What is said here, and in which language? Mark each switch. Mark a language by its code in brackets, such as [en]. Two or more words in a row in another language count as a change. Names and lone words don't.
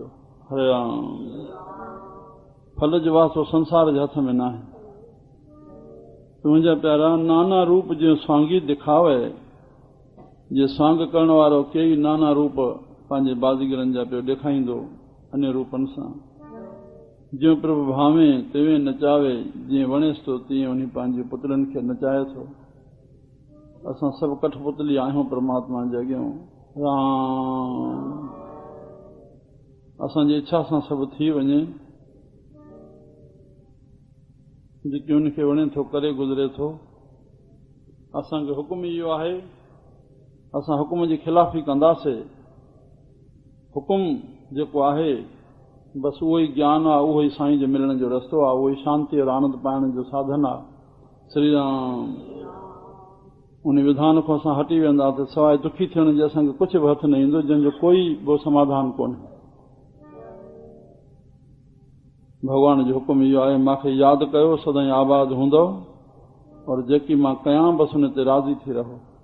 [sd] हरे राम। फल जो वास्तो संसार जे हथ में न आहे। मुंहिंजा प्यारा, नाना रूप जीअं स्वांगी दिखावे, जे स्वांग करण वारो कई नाना रूप पंहिंजे बाज़ीगरनि जा पियो ॾेखारींदो अन्य रूपनि सां। जीअं प्रभु भावे तिवें नचावे, जीअं वणेसि थो तीअं उन पंहिंजे पुत्रनि खे नचाए थो। असां सभु कठपुतली आहियूं परमात्मा जे अॻियां। राम। असांजी इच्छा सां सभु थी वञे, जेकी उनखे वणे थो करे गुज़रे थो। असांखे हुकुम इहो आहे, असां हुकुम जी खिलाफ़ी कंदासीं। हुकुम जेको आहे बसि उहो ई ज्ञान आहे, उहो ई साईं जे मिलण जो रस्तो आहे, उहो ई शांती और आनंद पाइण जो साधन आहे। श्री राम। उन विधान खां असां हटी वेंदा त सवाइ दुखी थियण जे असांखे कुझु बि हथ न ईंदो, जंहिंजो कोई बि समाधान कोन्हे। भॻवान जो हुकुम इहो आहे, मूंखे यादि कयो सदाईं आबाद हूंदो, और जेकी मां कयां बसि हुन ते राज़ी थी रहो।